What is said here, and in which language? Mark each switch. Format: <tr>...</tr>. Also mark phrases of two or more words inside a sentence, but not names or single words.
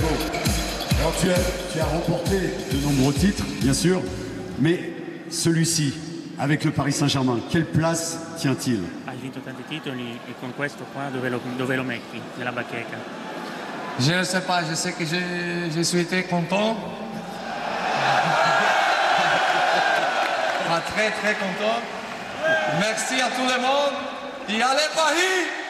<fr>Alors tu as remporté de nombreux titres, bien sûr, mais celui-ci, avec le Paris Saint-Germain, quelle place tient-il?</fr> <it>Hai vinto tanti titoli e con questo qua dove lo metti nella bacheca?</it> <fr>Je ne sais pas, je sais que je suis très content. Très très content. Merci à tout le monde. Et allez Paris!</fr>